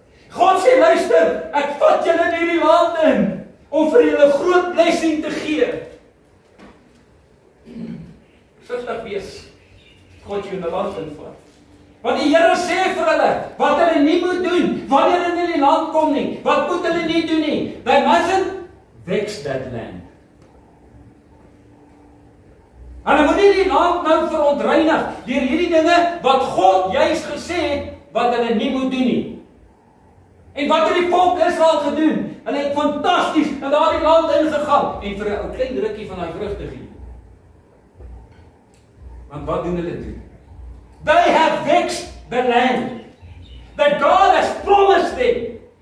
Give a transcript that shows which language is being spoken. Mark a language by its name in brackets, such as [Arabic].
[Afrikaans] God sê, luister, ek vat julle in hierdie land in om vir julle groot blessing te gee. Versigtig wees, God jou in 'n land invat. Want die Here sê vir hulle, wat hulle nie moet doen, wanneer hulle in die land kom nie, wat moet hulle nie doen nie? [English] They mustn't vex that land. [Afrikaans] Hulle moet nie die land nou verontreinig deur hierdie dinge wat God juis gesê het, wat hulle nie moet doen nie. En wat het die volk Israel gedoen? Hulle het fantasties in daardie land ingegaan en vir 'n ou klein rukkie van daai vrugte gegee. Want wat doen hulle toe? [English] They have vexed the land that God has promised them.